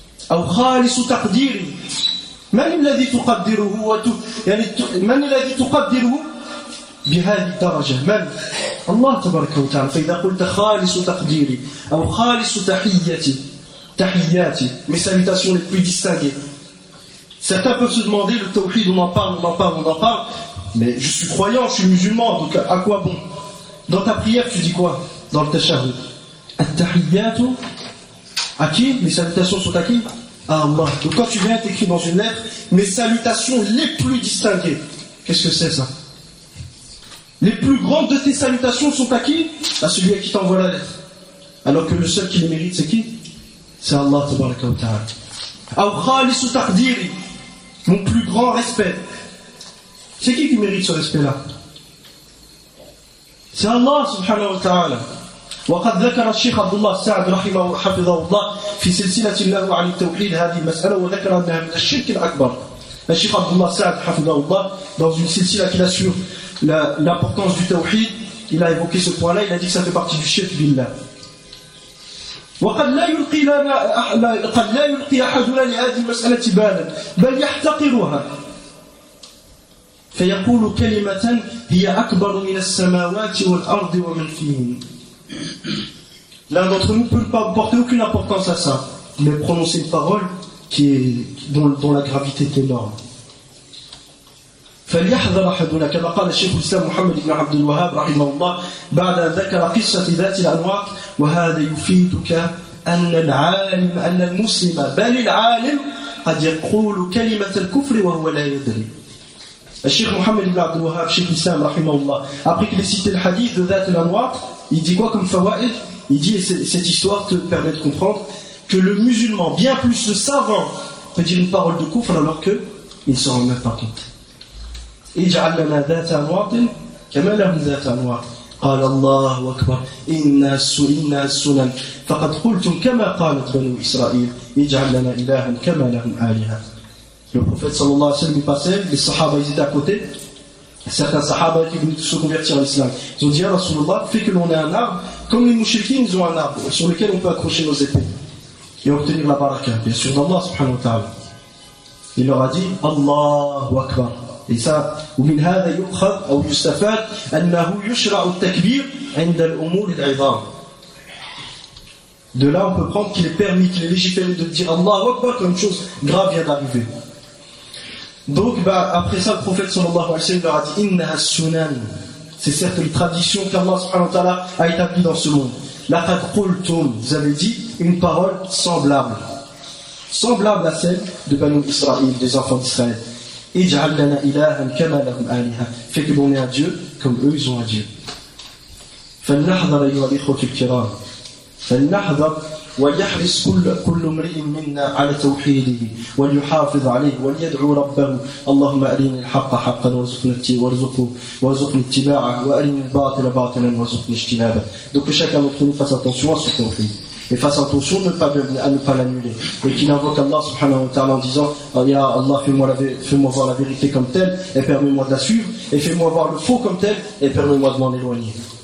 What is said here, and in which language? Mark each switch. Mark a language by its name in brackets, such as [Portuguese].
[Arabic] أو خالص تقديري، من الذي تقدره من الذي تقدره بهذه الدرجة؟ من؟ الله تبارك وتعالى. فإذا قلت خالص تقديري أو خالص تحيتي، تحياتي [French] mes salutations les plus distinguées. Certains peuvent se demander le tawhid, on en parle mais je suis croyant, je suis musulman, donc à quoi bon? Dans ta prière tu dis quoi? Dans le tashahhud التحيات à qui? Mes salutations sont à qui? À Allah. Donc quand tu viens t'écris dans une lettre mes salutations les plus distinguées, qu'est-ce que c'est ça? Les plus grandes de tes salutations sont à qui? À celui à qui t'envoie la lettre. Alors que le seul qui les mérite, c'est qui? C'est Allah tabaraka wa ta'ala. Ou khalisu taqdiri, mon plus grand respect. C'est qui mérite ce respect-là? C'est Allah subhanahu wa ta'ala. [Arabic] وقد ذكر الشيخ عبد الله السعد رحمه الله حفظه الله في سلسلة له عن التوحيد هذه المسألة وذكر أنها من الشرك الأكبر. [French] الشيخ عبد الله السعد حفظه الله dans une سلسلة qui assure l'importance du tawhid, il a évoqué ce point-là, il a dit que ça fait partie du shirk billah. [Arabic] وقد لا يلقي لنا قد لا يلقي أحدنا لهذه المسألة بالا بل يحتقرها فيقول كلمة هي أكبر من السماوات والأرض ومن فيهن. [French] L'un d'entre nous ne peut pas porter aucune importance à ça, mais prononcer une parole qui est, dont la gravité est énorme. [Arabic] فليحذر أحدنا كما قال الشيخ الإسلام محمد بن عبد الوهاب رحمه الله بعد أن ذكر قصة ذات الأنواط. وهذا يفيدك أن العالم أن المسلم بل العالم قد يقول كلمة الكفر وهو لا يدري. الشيخ محمد بن عبد الوهاب الشيخ الإسلام رحمه الله [French] après qu'il ait cité le hadith de ذات الأنواط il dit quoi comme fawaid? Il dit, et cette histoire te permet de comprendre que le musulman bien plus le savant peut dire une parole de kufr alors que il s'en rend même pas compte. [Arabic] اجعل لنا ذات أنواط كما لهم ذات أنواط قال الله أكبر إنا السنن فقد قلتم كما قالت بنو إسرائيل اجعل لنا إلها كما لهم آلهة. [French] Le prophète [Arabic] صلى الله عليه وسلم [French] passait, les sahaba étaient à côté, certains sahaba étaient venus se convertir à l'islam, ils ont dit à Rasulullah fais que l'on ait un arbre comme les mouchriquins, ils ont un arbre sur lequel on peut accrocher nos épées et obtenir la baraka bien sûr d'Allah subhanahu wa ta'ala. Il leur a dit Allahu Akbar. Et ça, [Arabic] ومن هذا يؤخذ أو يستفاد أنه يشرع التكبير عند الأمور العظام. [French] De là, on peut prendre qu'il est permis, qu'il est légiféré de dire Allahu Akbar quand une chose grave vient d'arriver. Donc, après ça, le prophète sallallahu alayhi wa sallam leur a dit [Arabic] إنها السنن. [French] C'est certes une tradition qu'Allah subhanahu wa ta'ala a établie dans ce monde. [Arabic] لقد قلتم. [French] Vous avez dit une parole semblable. Semblable à celle de Banu Israël, des enfants d'Israël. [Arabic] اجعل لنا إلها كما لهم آلهة. [French] Fait que l'on est à Dieu comme eux ils ont à Dieu. [Arabic] فلنحذر أيها الإخوة الكرام فلنحذر ويحرص كل امرئ منا على توحيده وليحافظ عليه وليدعو ربه اللهم أرني الحق حقا وارزقني اتباعه وأرني الباطل باطلا وارزقني اجتنابه. [French] Donc que chacun d'entre nous fasse attention à son tawhid et fasse attention à ne pas l'annuler, et qu'il invoque Allah subhanahu wa ta'ala en disant oh, ya Allah fais-moi voir la vérité comme telle et permets-moi de la suivre, et fais-moi voir le faux comme tel et permets-moi de m'en éloigner.